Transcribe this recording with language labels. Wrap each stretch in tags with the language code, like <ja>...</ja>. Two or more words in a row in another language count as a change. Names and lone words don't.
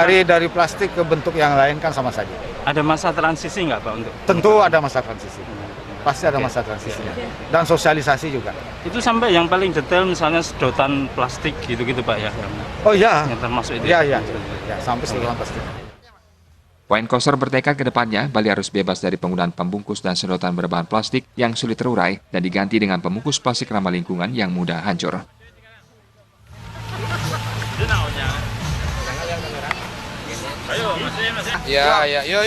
<id>Dari plastik ke bentuk yang lain kan sama saja. Ada masa transisi nggak, Pak, untuk? Tentu ada masa transisi. Pasti ada masa transisinya. Dan sosialisasi juga. Itu sampai yang paling detail misalnya sedotan plastik gitu-gitu, Pak, ya? Oh iya. Yang termasuk itu. Iya. Ya, sampai sedotan plastik. Wayan Koster bertekad ke depannya, Bali harus bebas dari penggunaan pembungkus dan sedotan berbahan plastik yang sulit terurai dan diganti dengan pembungkus plastik ramah lingkungan yang mudah hancur. Ya. Yuk.</id>